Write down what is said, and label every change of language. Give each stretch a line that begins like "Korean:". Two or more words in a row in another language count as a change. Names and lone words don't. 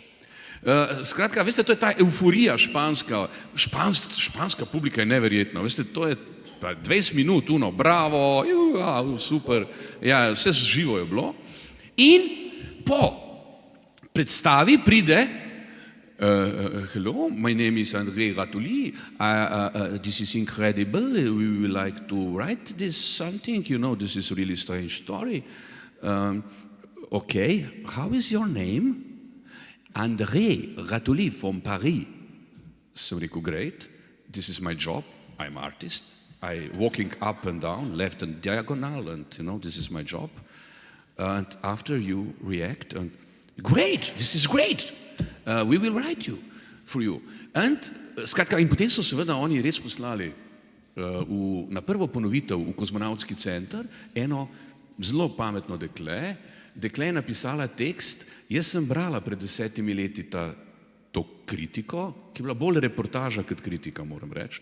Slovenian: Skratka, veste, to je ta euforija španska publika je neverjetna, veste, to je 20 minut, bravo, super, ja, vse živo je bilo. In po predstavi pride
English: hello, my name is André Ratuli. This is incredible. We would like to write this something. You know, this is a really strange story. Okay, how is your name? André Ratuli from Paris.
Slovenian: Sem rekel,
English: great. This is my job. I'm artist. I walking up and down, left and diagonal, and you know, this is my job. And after you react, and great, this is great. We will write you for you. And,
Slovenian: skratka, in potem so seveda oni res poslali na prvo ponovitev v kozmonavtski center eno zelo pametno dekle. Dekle je napisala tekst, jaz sem brala pred 10 leti to kritiko, ki je bila bolj reportaža kot kritika, moram reči.